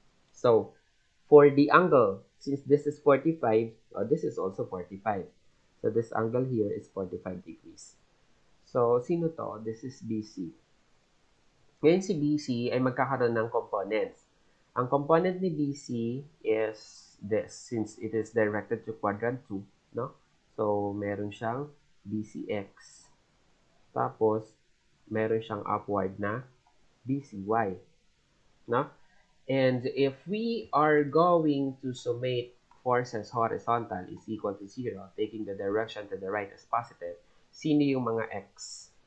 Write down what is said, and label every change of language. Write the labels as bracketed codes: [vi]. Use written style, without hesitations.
[en] So, for the angle, since this is 45, this is also 45. So, this angle here is 45 degrees. So, [tl] sino to? [en] This is BC. [tl] Ngayon si BC ay magkakaroon ng components. Ang component ni BC [en] is this, since it is directed to quadrant 2, no? [tl] So, meron siyang BCX. Tapos, meron siyang upward na BCY, no? [en] And if we are going to summate forces horizontal is equal to 0, taking the direction to the right as positive, [tl] sino yung mga X?